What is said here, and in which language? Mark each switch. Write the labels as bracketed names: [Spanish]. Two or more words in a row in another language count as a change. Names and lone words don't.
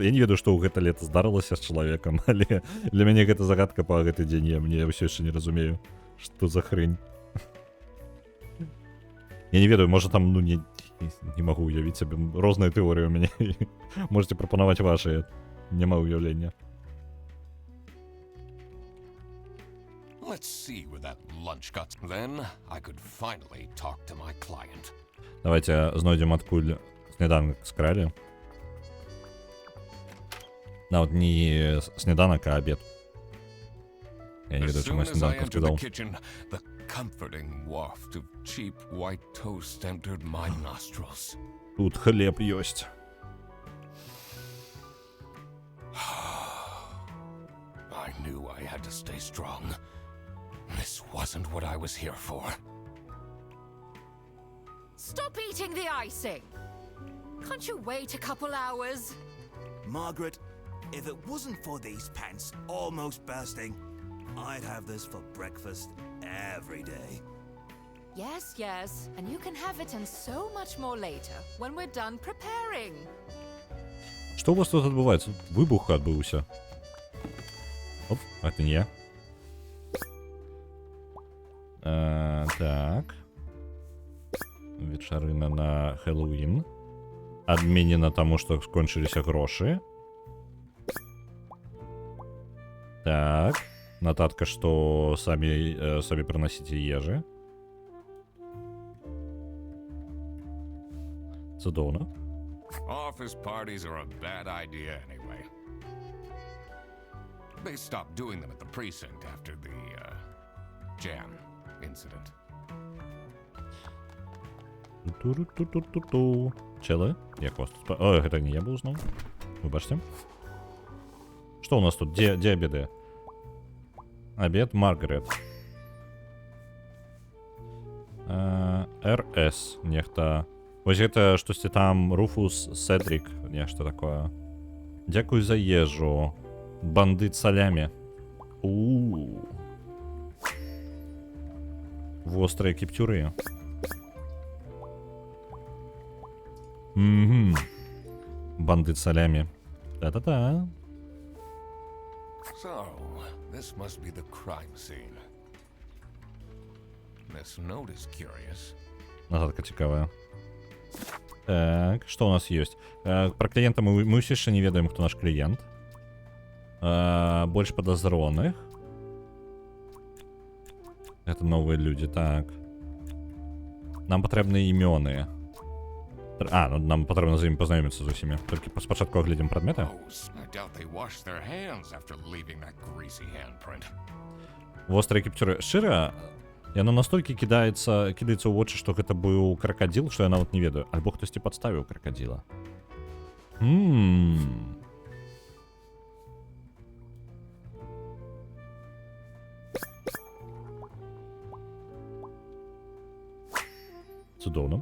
[Belarusian] Я не ведаю, што ў гэта лета здарылася з чалавекам, але для мяне гэта загадка па гэты дзень, я ўсё яшчэ не разумею, што за хрень. Я не ведаю, можа там, ну, не магу уявіць сабе, розныя тэорыі у мяне. Можете прапанаваць вашыя, няма ўяўлення. [English] Let's see where that lunch got. Then I could finally talk to my client. [Belarusian] Давайте знойдем, адкуль сніданак скралі. Нават не сніданак, а абед. Я не ведаю, [Ukrainian] чому я сніданку сказав. [English] The comforting waft of cheap white toast entered my nostrils. [Belarusian] Тут хлеб ёсць. [English] I knew I had to stay strong. This wasn't what I was here for. Stop eating the icing! Can't you wait a couple hours? Margaret, if it wasn't for these pants almost bursting, I'd have this for breakfast every day. Yes, and you can have it and so much more later, when we're done preparing. [Belarusian] Што у вас тут адбываецца? Выбух адбыўся. Оп, [Russian] это не я. [Belarusian] Так. Вечарына на Хэллоуін. Адменена таму, што скончыліся грошы. Так. Нататка, што самі прынасіце ежы. Цудоўна. [English] Office parties are a bad idea anyway. They stopped doing them at the precinct after the jam incident. Ту-ру-ту-ту-ту-ту. Челы? [Belarusian] Як вас тут... Ой, гэта не я быў зноў. Выбачце. Што у нас тут? Дзе обеды? Обед Маргарет. РС. Нехта... Вось гэта штосьці там Руфус, Седрик, нешта такое. Дзякуй за ежу. Бандыт салямі. Вострыя кіптюры. Бандыт салямі. Та-та-та. [English] So, this must be the crime scene. This note is curious. [Belarusian] Нагадка цікавая. Так, што у нас ёсць? Пра кліента мы ўсё яшчэ не ведаем, хто наш кліент. Больш падазроных. Это новыя людзі, так. Нам патрэбны імёны. Ну нам патрэбна з імі пазнаёміцца з усімі. Толькі спачатку агледзім прадметы. [English] I doubt they washed their hands after leaving that greasy handprint. [Belarusian] Вострыя кіпцюры. Шчыра, яно настолькі кідаецца ў вочы, што гэта быў кракадзіл, што я нават не ведаю. Альбо хтосьці падставіў кракадзіла. Цудоўна.